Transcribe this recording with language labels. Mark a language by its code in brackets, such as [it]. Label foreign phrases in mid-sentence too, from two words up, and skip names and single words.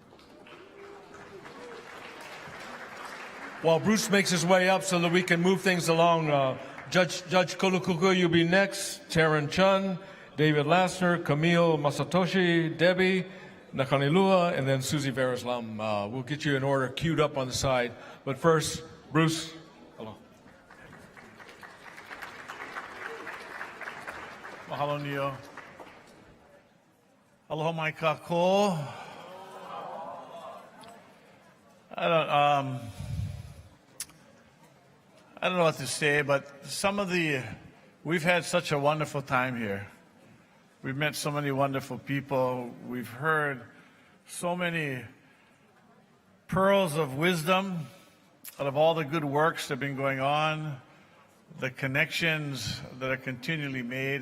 [en] While Bruce makes his way up so that we can move things along, Judge Kolukuku, you'll be next. Taryn Chun, David Lassner, Camille Masatoshi, Debbie, Nakanilua, and then Susie Verislam. We'll get you in order, queued up on the side. But first, Bruce. Hello. [haw] Mahalo nio. Aloha mai kako. [en] I don't know what to say, but we've had such a wonderful time here. We've met so many wonderful people. We've heard so many pearls of wisdom out of all the good works that have been going on, the connections that are continually made.